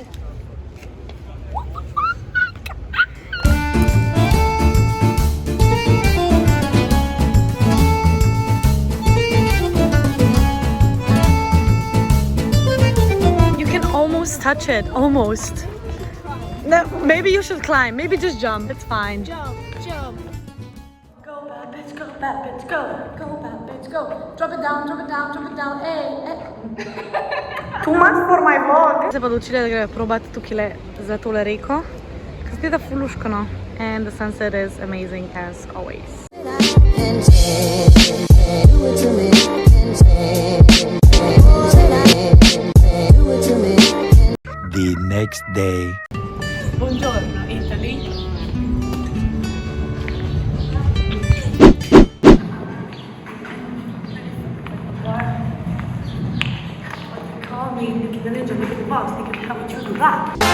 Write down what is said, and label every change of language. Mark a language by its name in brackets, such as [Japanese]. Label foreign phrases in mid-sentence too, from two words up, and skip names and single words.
[English] You can almost touch it, almost. No, maybe you should climb, maybe just jump, it's fine. Jump. Go bad bitch, go bad bitch, go. Go bad bitch, go. Drop it down, ej. Too much for my vlog. [Slovenian] Se pa odločila, da greva probati tukaj za tole reko, ker zgleda fuluškano. [English] And the sunset is amazing as always. The next day. Buongiorno, Italy. Call me Nikki the Ninja, Nikki the Boss, Nikki the Cover to that.